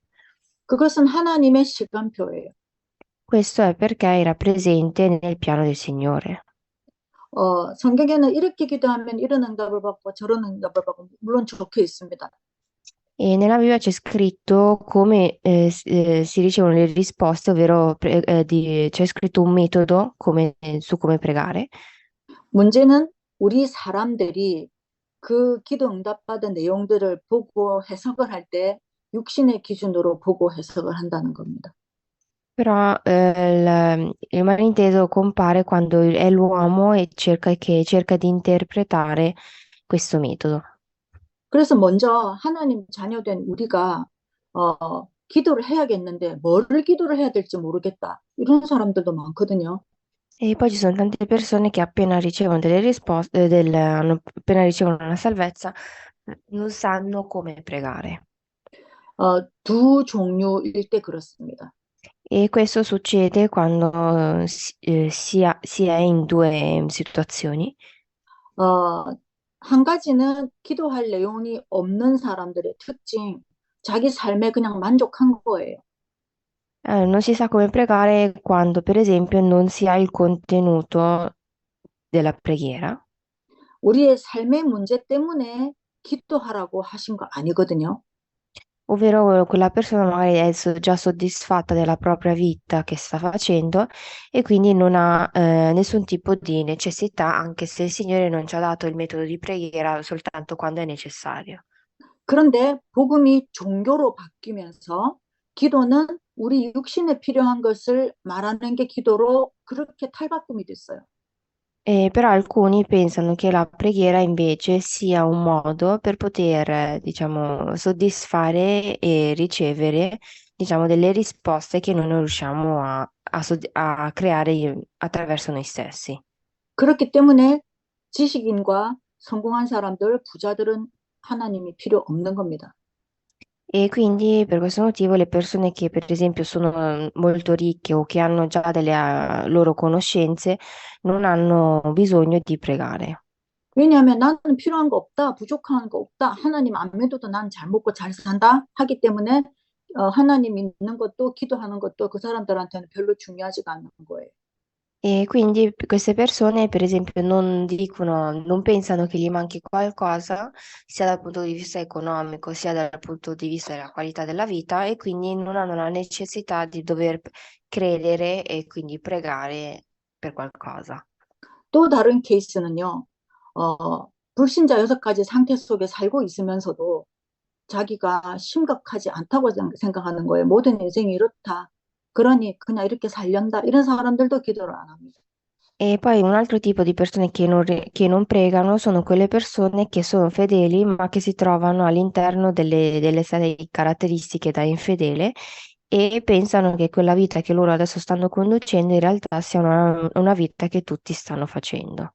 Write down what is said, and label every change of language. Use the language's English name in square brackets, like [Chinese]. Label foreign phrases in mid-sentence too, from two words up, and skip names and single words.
[Korean] 그것은 하나님의 시간표예요. [Italian] Questo è perché era presente nel piano del Signore. [Korean] 성경에는 이렇게 기도하면 이런 응답을 받고 저런 응답을 받고 물론 적혀 있습니다. [Italian] E nella Bibbia c'è scritto come si ricevono le risposte, ovvero c'è scritto un metodo su come pregare. [Korean] 문제는 우리 사람들이 그 기도 응답받은 내용들을 보고 해석을 할 때 육신의 기준으로 보고 해석을 한다는 겁니다. [Italian] Però il malinteso compare quando è l'uomo e che cerca di interpretare questo metodo. [Korean] 그래서 먼저 하나님 자녀된 우리가 기도를 해야겠는데 뭐를 기도를 해야 될지 모르겠다. 이런 사람들도 많거든요. [Italian] E poi ci sono tante persone che appena ricevono delle risposte, appena ricevono una salvezza, non sanno come pregare. [Korean] 두 종류일 때 그렇습니다. [Italian] E questo succede quando si è in due situazioni. [Korean] 어, 한 가지는 기도할 내용이 없는 사람들의 특징, 자기 삶에 그냥 만족한 거예요. [Italian] Non si sa come pregare quando, per esempio, non si ha il contenuto della preghiera. [Korean] 우리의 삶의 문제 때문에 기도하라고 하신 거 아니거든요. [Italian] Ovvero quella persona magari è già soddisfatta della propria vita che sta facendo e quindi non ha nessun tipo di necessità, anche se il Signore non ci ha dato il metodo di preghiera soltanto quando è necessario. [Korean] 그런데 복음이 종교로 바뀌면서 기도는 우리 육신에 필요한 것을 말하는 게 기도로 그렇게 탈바꿈이 됐어요. [Italian] Però alcuni pensano che la preghiera invece sia un modo per poter, diciamo, soddisfare e ricevere, diciamo, delle risposte che noi non riusciamo a creare attraverso noi stessi. [Korean] 그렇기 때문에 지식인과 성공한 사람들, 부자들은 하나님이 필요 없는 겁니다. [Italian] E quindi per questo motivo le persone che per esempio sono molto ricche o che hanno già delle loro conoscenze non hanno bisogno di pregare. [Korean] 왜냐하면 나는 필요한 거 없다, 부족한 거 없다, 하나님 안 믿어도 난 잘 먹고 잘 산다 하기 때문에 하나님 믿는 것도 기도하는 것도 그 사람들한테는 별로 중요하지가 않는 거예요. [Italian] E quindi queste persone, per esempio, non dicono, non pensano che gli manchi qualcosa, sia dal punto di vista economico, sia dal punto di vista della qualità della vita, e quindi non hanno la necessità di dover credere e quindi pregare per qualcosa. [Korean] 또 다른 케이스는요, 불신자 여섯 가지 상태 속에 살고 있으면서도 자기가 심각하지 않다고 생각하는 거예요. 모든 인생이 이렇다. 그러니 그냥 이렇게 살련다. 이런 사람들도 기도를 안 합니다. [Italian] E poi un altro tipo di persone che non pregano sono quelle persone che sono fedeli, ma che si trovano all'interno delle sei caratteristiche da infedele e pensano che quella vita che loro adesso stanno conducendo in realtà sia una vita che tutti stanno facendo.